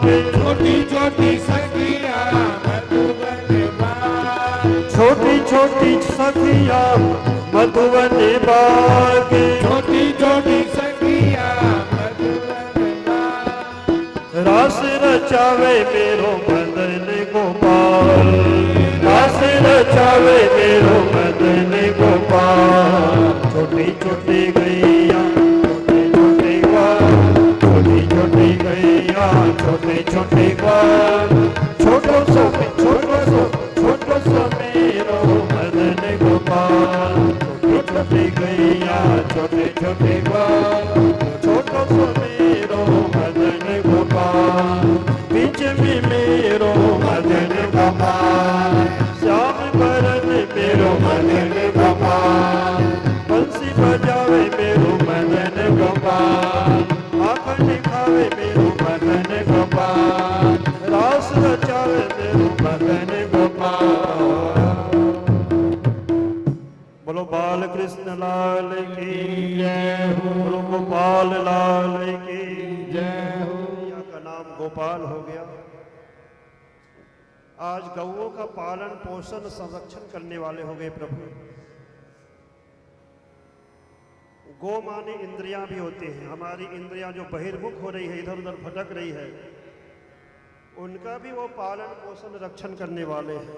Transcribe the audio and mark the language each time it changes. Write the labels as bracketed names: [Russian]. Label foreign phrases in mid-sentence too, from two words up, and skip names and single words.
[Braj] छोटी छोटी सखिया मधुबन बाग, छोटी छोटी सखिया मधुबन बाग। छोटी छोटी सखिया मधुबन बाग। रास रचावे मेरो मदन गोपाल, रचावे मेरो मदन गोपाल। छोटी छोटी गैया छोटे छोटे ग्वाल, छोटी छोटी गैया छोटे छोटे ग्वाल। छोटो सो मेरो मदन गोपाल। छोटी छोटी गैया छोटे छोटे ग्वाल, छोटो सो मेरो मदन गोपाल। बीच में मेरो मदन गोपाल, श्याम बरन मेरो मदन गोपाल। बंसी बजावे मेरो मदन गोपाल, माखन खावे मेरो मदन गोपाल। रास रचावे मेरो मदन गोपाल। [Hindi] बोलो बाल कृष्ण लाल की जय हो, बोलो गोपाल लाल की जय हो। मैया का नाम गोपाल हो गया। आज गौओं का पालन पोषण संरक्षण करने वाले हो गए प्रभु। गो माने इंद्रियां भी होती हैं। हमारी इंद्रियां जो बहिर्मुख हो रही है, इधर उधर भटक रही है, उनका भी वो पालन पोषण रक्षण करने वाले हैं।